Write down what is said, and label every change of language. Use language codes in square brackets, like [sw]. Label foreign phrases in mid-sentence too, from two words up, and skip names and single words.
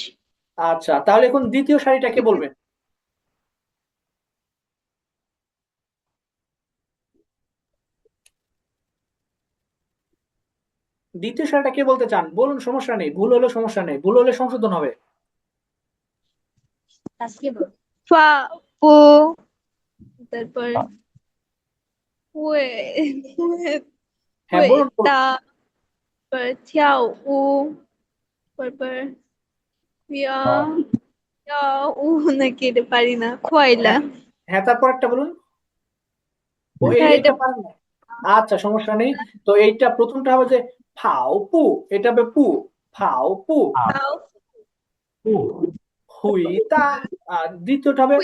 [bn] আচ্ছা তাহলে এখন দ্বিতীয় সারিটা কে বলবেন দ্বিতীয় সারিটা কে বলতে চান বলুন সমস্যা নেই ভুল হলে সমস্যা নেই ভুল হলে সংশোধন হবে [zh] 发不，তারপর 会 [bn] হ্যাঁ বলুন বলুন। 大，তারপর 跳舞，তারপর 跳跳舞 নাকি এটা পারি না খয়লা হ্যাঁ তারপর একটা বলুন ও হ্যাঁ, এইটা পারেন না আচ্ছা সমস্যা নেই তো এইটা প্রথমটা হবে যে ফাও পু এটা হবে পু ফাও পু হুইতা আর দ্বিতীয়টা হবে